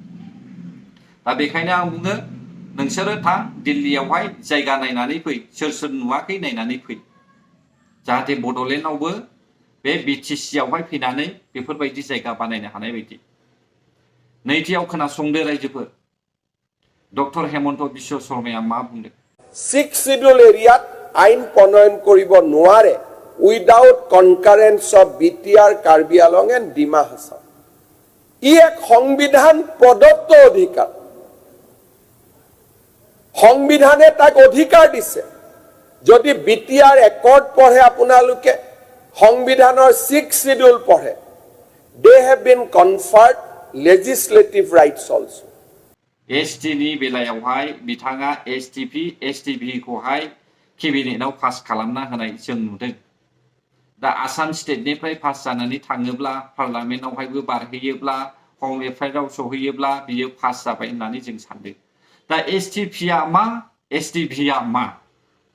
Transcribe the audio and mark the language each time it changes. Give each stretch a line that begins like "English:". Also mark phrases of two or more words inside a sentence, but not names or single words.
Bodo: दा बेखायनो आं बुङो नोंसोरो थां दिल्लीयावहाय जायगा नायनानै फै सोर नुवाखै नायनानै फै जाहाथे बड'लेण्डआवबो बे बिटिसिआवहाय फैनानै बेफोरबायदि जायगा बानायनो हानाय बायदि नैथियाव खोनासंदो रायजोफोर डक्टर हेमन्त बिश्व शर्माया मा बुंदों
Assamese: 6 শিডিউল এরিয়াত আইন প্ৰণয়ন কৰিব নোৱাৰে
English: without concurrence of BTR
Assamese: কাৰ্বি আলং এণ্ড ডিমা হাছাও ই এক সংবিধান প্ৰদত্ত অধিকাৰ সংবিধানে তাক অধিকাৰ দিছে যদি বিটিআর একৰ্ড পঢ়ে আপোনালোকে সংবিধানৰ 6 শিডিউল পঢ়ে
English: they have been conferred legislative rights also
Bodo: एसटिनि बेलायावहाय बिथाङा एसटिभिखौहाय केबिनेटआव पास खालामना होनाय जों नुदों दा आसाम स्टेटनिफ्राय पास जानानै थाङोब्ला पार्लामेन्टआवहायबो बारहैयोब्ला हम एफआइआरआव सहैयोब्ला बियो पास जाबाय होननानै जों सानदों दा एसटिभिआ मा